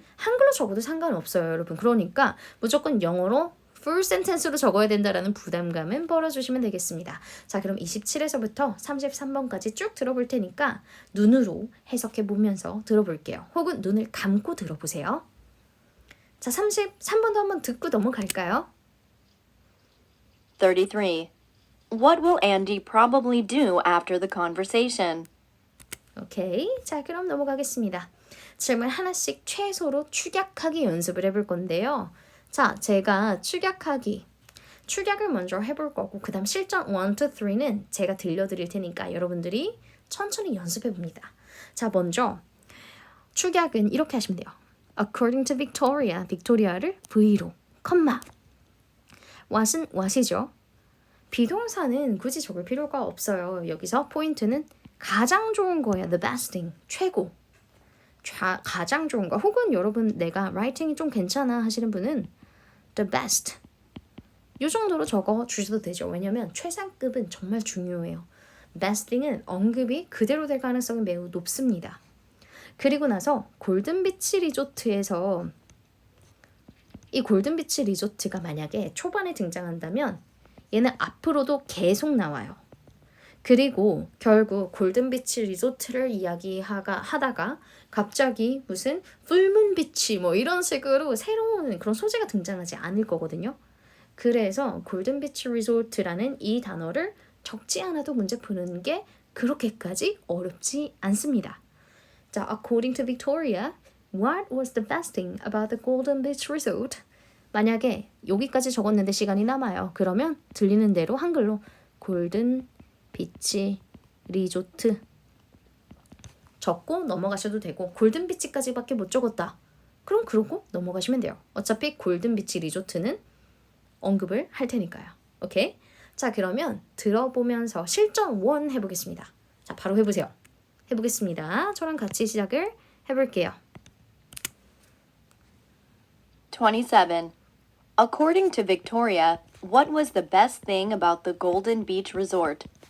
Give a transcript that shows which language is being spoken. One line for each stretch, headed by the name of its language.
Korean: 한글로 적어도 상관없어요, 여러분. 그러니까 무조건 영어로 full sentence로 적어야 된다라는 부담감은 버려주시면 되겠습니다. 자, 그럼 27에서부터 33번까지 쭉 들어볼 테니까 눈으로 해석해 보면서 들어볼게요. 혹은 눈을 감고 들어보세요. 자, 33번도 한번 듣고 넘어갈까요? 33.
English: What will Andy probably do after the conversation?
Korean: 오케이. 자, 그럼 넘어가겠습니다. 질문 하나씩 최소로 축약하기 연습을 해볼 건데요. 자, 제가 축약을 먼저 해볼 거고 그 다음 실전 1, 2, 3는 제가 들려드릴 테니까 여러분들이 천천히 연습해 봅니다. 자, 먼저 축약은 이렇게 하시면 돼요.
English: According to Victoria,
Korean: 빅토리아를 V로, 컴마. what은 what이죠. 비동사는 굳이 적을 필요가 없어요. 여기서 포인트는 가장 좋은 거예요.
English: The best thing, 최고.
Korean: 가장 좋은 거. 혹은 여러분 내가 writing이 좀 괜찮아 하시는 분은
English: the best.
Korean: 이 정도로 적어 주셔도 되죠. 왜냐면 최상급은 정말 중요해요. best thing은 언급이 그대로 될 가능성이 매우 높습니다. 그리고 나서 골든비치 리조트에서 이 골든비치 리조트가 만약에 초반에 등장한다면 얘는 앞으로도 계속 나와요. 그리고 결국 골든비치 리조트를 이야기하다가 갑자기 무슨 풀문비치 뭐 이런 식으로 새로운 그런 소재가 등장하지 않을 거거든요. 그래서 골든비치 리조트라는 이 단어를 적지 않아도 문제 푸는 게 그렇게까지 어렵지 않습니다.
English: 자, according to Victoria, what was the best thing about the Golden Beach Resort?
Korean: 만약에 여기까지 적었는데 시간이 남아요. 그러면 들리는 대로 한글로 골든 비치 리조트 적고 넘어가셔도 되고 골든 비치까지밖에 못 적었다. 그럼 그러고 넘어가시면 돼요. 어차피 골든 비치 리조트는 언급을 할 테니까요. 오케이? 자, 그러면 들어보면서 실전 1 해보겠습니다. 자, 바로 해보세요. 해보겠습니다. 저랑 같이 시작을 해볼게요. 27.
English: According to Victoria, what was the best thing about the Golden Beach Resort?